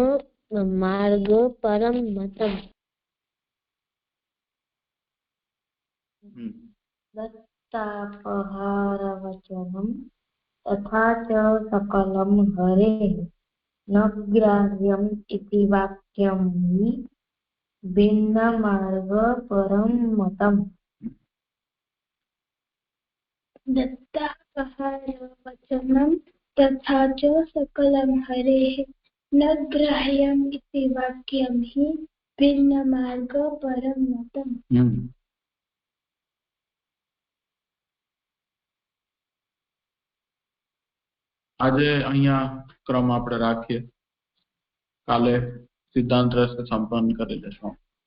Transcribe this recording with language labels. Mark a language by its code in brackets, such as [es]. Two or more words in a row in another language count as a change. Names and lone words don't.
[sa] परं मतम् दत्तापहारवचनं तथा च सकलं हरेः न ग्राह्यम् इति वाक्यं हि भिन्नमार्ग परं मतम् दत्तापहारवचनं तथा च सकलं हरेः न ग्राह्यम् इति वाक्यं हि भिन्नमार्ग परं मतम् [gu] આજે અહીંયા ક્રમ આપણે રાખીએ કાલે સિદ્ધાંત રસ સંપન્ન કરી લેશું